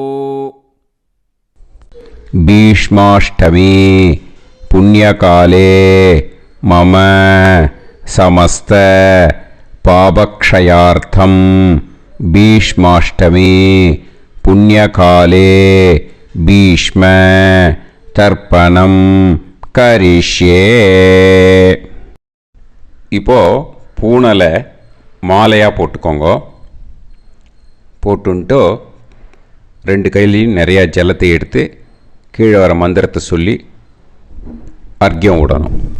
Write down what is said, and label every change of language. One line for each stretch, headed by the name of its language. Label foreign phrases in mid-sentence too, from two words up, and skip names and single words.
Sanskrit: भीष्माष्टमी पुण्यकाले मम समस्त पापक्षयार्थं भीष्माष्टमी पुण्यकाले भीष्म तर्पणं करिष्ये.
Tamil: இப்போ பூனலை மாலையாக போட்டுக்கோங்க. போட்டுன்ட்டு 2 கையிலையும் நிறையா ஜலத்தை எடுத்து கீழே வர மந்திரத்தை சொல்லி அர்க்கியம் விடணும்.